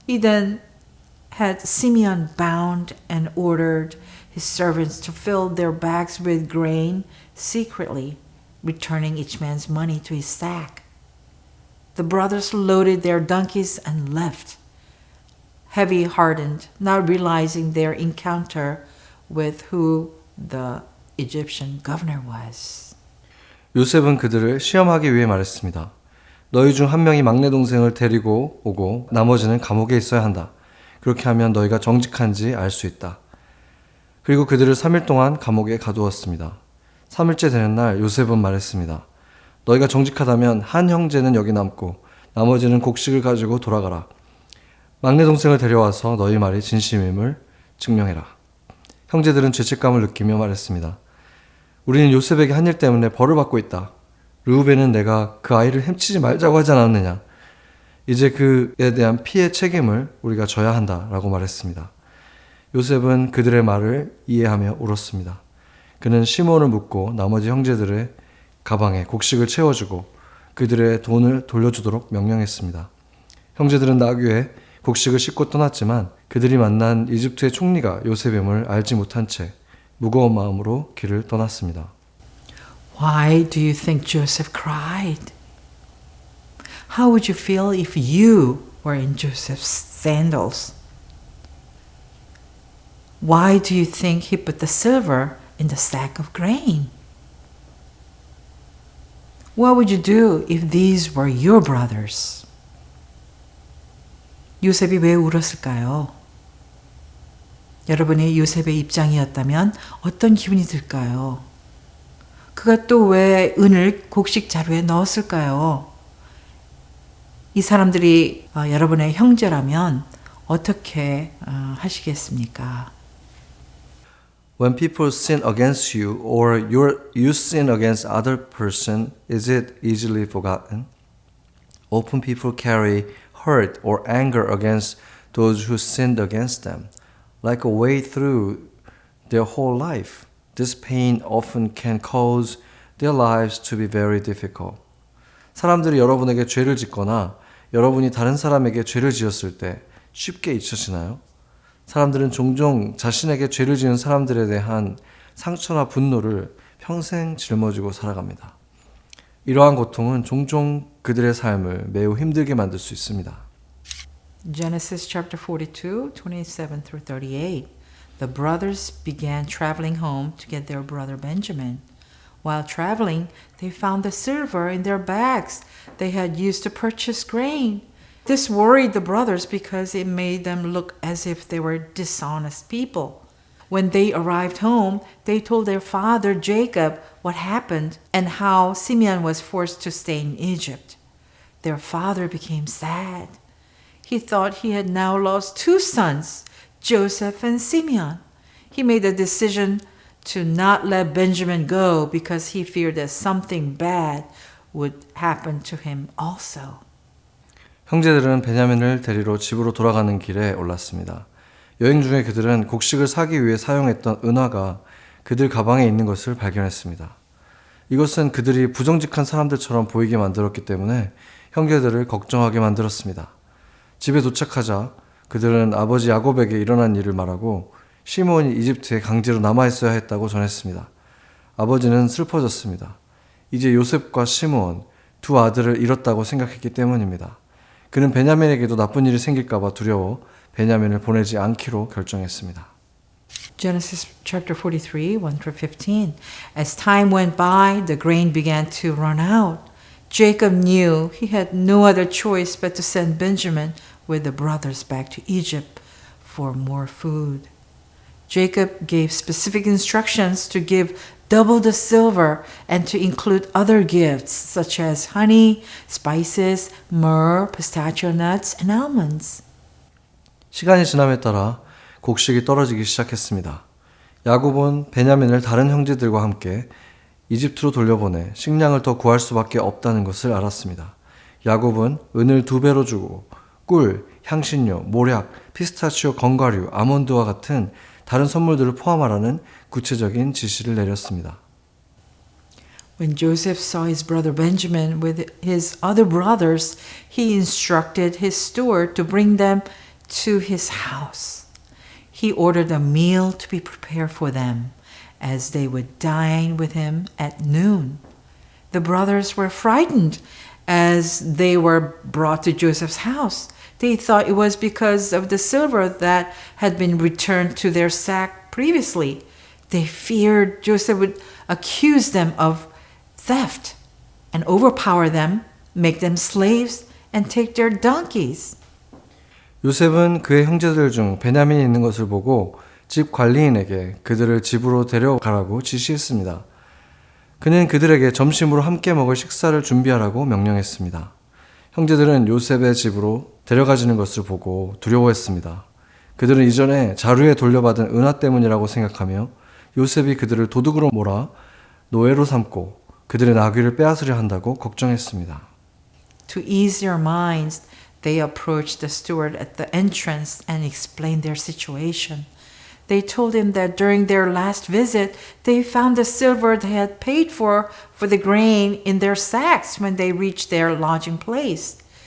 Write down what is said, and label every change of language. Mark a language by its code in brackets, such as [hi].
[en] He then had Simeon bound and ordered his servants to fill their bags with grain secretly, returning each man's money to his sack. The brothers loaded their donkeys and left, heavy-hearted, not realizing their encounter with who the Egyptian governor was. [ko] 요셉은 그들을 시험하기 위해 말했습니다. 너희 중 한 명이 막내 동생을 데리고 오고 나머지는 감옥에 있어야 한다. 그렇게 하면 너희가 정직한지 알 수 있다. 그리고 그들을 3일 동안 감옥에 가두었습니다. 3일째 되는 날 요셉은 말했습니다. 너희가 정직하다면 한 형제는 여기 남고 나머지는 곡식을 가지고 돌아가라. 막내 동생을 데려와서 너희 말이 진심임을 증명해라. 형제들은 죄책감을 느끼며 말했습니다. 우리는 요셉에게 한 일 때문에 벌을 받고 있다. 르우벤은 내가 그 아이를 햄치지 말자고 하지 않았느냐. 이제 그에 대한 피해 책임을 우리가 져야 한다라고 말했습니다. 요셉은 그들의 말을 이해하며 울었습니다. 그는 시몬을 묻고 나머지 형제들의 가방에 곡식을 채워주고 그들의 돈을 돌려주도록 명령했습니다. 형제들은 나귀에 곡식을 싣고 떠났지만 그들이 만난 이집트의 총리가 요셉임을 알지 못한 채 무거운 마음으로 길을 떠났습니다. [en] Why do you think Joseph cried? How would you feel if you were in Joseph's sandals? Why do you think he put the silver in the sack of grain? What would you do if these were your brothers? [ko] 요셉이 왜 울었을까요? 여러분이 요셉의 입장이었다면 어떤 기분이 들까요? 그가 또 왜 은을 곡식 자루에 넣었을까요? 이 사람들이 여러분의 형제라면 어떻게 하시겠습니까? [en] When people sin against you or you sin against other person, is it easily forgotten? Often people carry hurt or anger against those who sinned against them, like a way through their whole life. This pain often can cause their lives to be very difficult. [ko] 사람들이 여러분에게 죄를 짓거나 여러분이 다른 사람에게 죄를 지었을 때 쉽게 잊혀지나요? 사람들은 종종 자신에게 죄를 지은 사람들에 대한 상처나 분노를 평생 짊어지고 살아갑니다. 이러한 고통은 종종 그들의 삶을 매우 힘들게 만들 수 있습니다. [en] Genesis chapter 42, 27 through 38. The brothers began traveling home to get their brother Benjamin. While traveling, they found the silver in their bags they had used to purchase grain. This worried the brothers because it made them look as if they were dishonest people. When they arrived home, they told their father Jacob what happened and how Simeon was forced to stay in Egypt. Their father became sad. He thought he had now lost two sons, Joseph and Simeon. He made a decision to not let Benjamin go because he feared that something bad would happen to him also. [ko] 형제들은 베냐민을 데리러 집으로 돌아가는 길에 올랐습니다. 여행 중에 그들은 곡식을 사기 위해 사용했던 은화가 그들 가방에 있는 것을 발견했습니다. 이것은 그들이 부정직한 사람들처럼 보이게 만들었기 때문에 형제들을 걱정하게 만들었습니다. 집에 도착하자 그들은 아버지 야곱에게 일어난 일을 말하고 시므온이 이집트에 강제로 남아있어야 했다고 전했습니다. 아버지는 슬퍼졌습니다. 이제 요셉과 시므온 두 아들을 잃었다고 생각했기 때문입니다. 그는 베냐민에게도 나쁜 일이 생길까 봐 두려워 베냐민을 보내지 않기로 결정했습니다. [en] Genesis chapter 43, 1 through 15. As time went by, the grain began to run out. Jacob knew he had no other choice but to send Benjamin with the brothers back to Egypt for more food. Jacob gave specific instructions to give double the silver and to include other gifts such as honey, spices, myrrh, pistachio nuts, and almonds. [ko] 시간이 지남에 따라 곡식이 떨어지기 시작했습니다. 야곱은 베냐민을 다른 형제들과 함께 이집트로 돌려보내 식량을 더 구할 수밖에 없다는 것을 알았습니다. 야곱은 은을 2배로 주고 꿀, 향신료, 모략, 피스타치오 견과류, 아몬드와 같은 다른 선물들을 포함하라는 구체적인 지시를 내렸습니다. [en] When Joseph saw his brother Benjamin with his other brothers, he instructed his steward to bring them to his house. He ordered a meal to be prepared for them, as they would dine with him at noon. The brothers were frightened as they were brought to Joseph's house. They thought it was because of the silver that had been returned to their sack previously. They feared Joseph would accuse them of theft and overpower them, make them slaves, and take their donkeys. [ko] 요셉은 그의 형제들 중 베냐민이 있는 것을 보고 집 관리인에게 그들을 집으로 데려가라고 지시했습니다. 그는 그들에게 점심으로 함께 먹을 식사를 준비하라고 명령했습니다. 형제들은 요셉의 집으로 데려가지는 것을 보고 두려워했습니다. 그들은 이전에 자루에 돌려받은 은화 때문이라고 생각하며 요셉이 그들을 도둑으로 몰아 노예로 삼고 그들의 나귀를 빼앗으려 한다고 걱정했습니다. [en] To ease their minds, they approached the steward at the entrance and explained their situation. They told him that during their last visit, they found the silver they had paid for the grain in their sacks when they reached their lodging place.